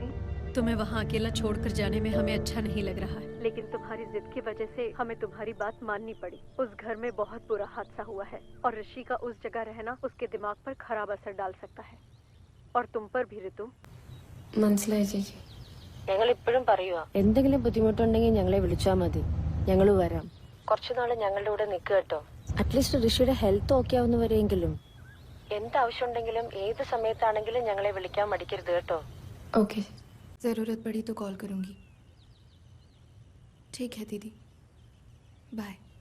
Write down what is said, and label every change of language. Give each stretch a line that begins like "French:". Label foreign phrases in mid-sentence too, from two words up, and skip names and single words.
Hindi: तुम्हें वहाँ अकेला छोड़कर जाने में हमें अच्छा नहीं लग रहा है, लेकिन तुम्हारी जिद की वजह से हमें तुम्हारी बात माननी पड़ी। उस घर में बहुत बुरा हादसा हुआ है और ऋषि का उस जगह रहना उसके दिमाग पर खराब असर डाल सकता है, और तुम पर भी ऋतु।
Malayalam: മനസ്സിലായി ചേച്ചി। ഞങ്ങൾ ഇപ്പോഴും പറയുക, എന്തെങ്കിലും ബുദ്ധിമുട്ടുണ്ടെങ്കിൽ ഞങ്ങളെ വിളിച്ചാൽ മതി, ഞങ്ങൾ വരാം. കുറച്ചുനാൾ ഞങ്ങളുടെ കൂടെ നിൽക്കുക കേട്ടോ. അറ്റ്ലീസ്റ്റ് ഋഷിയുടെ
English: health okay
Malayalam: ആവുന്നവരെങ്കിലും. എന്താവശ്യമുണ്ടെങ്കിലും ഏത് സമയത്താണെങ്കിലും ഞങ്ങളെ വിളിക്കാൻ മടിക്കരുത് കേട്ടോ.
Hindi: ओके, ज़रूरत पड़ी तो कॉल करूँगी। ठीक है दीदी, बाय।